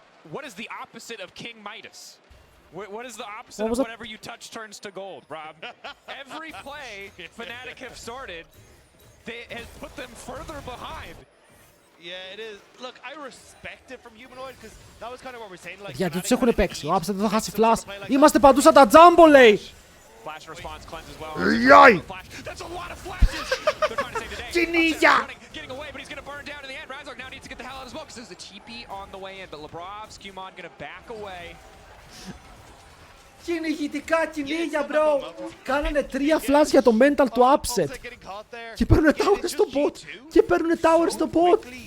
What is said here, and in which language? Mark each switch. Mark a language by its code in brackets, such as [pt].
[en] What is the opposite of King Midas? What is the opposite of whatever you touch turns to gold, Rob? Every play Fnatic have started, they has put them further behind. Yeah, it is. Look, I respect it from Humanoid because that was kind of what we're saying. Like, [el] γιατί τους έχουνε παίξει. Ο Upset δεν θα χάσει flash. Είμαστε παντού σαν τα Jumbo, λέει. [en] Flash response cleanse as well. Yay! That's a lot of flashes. They're trying to save the day. [el] Κινίγια! [en] Getting away, but he's going to burn down in the end. Razork now needs to get the hell out as well because there's a TP on the way in. But Lebrov, Skewmon going to back away. [el] Κυνηγητικά κυνήγια, bro! Κάνανε 3 flash για το mental του Upset. Και παίρνουνε tower στο bot. Και παίρνουνε tower στο bot.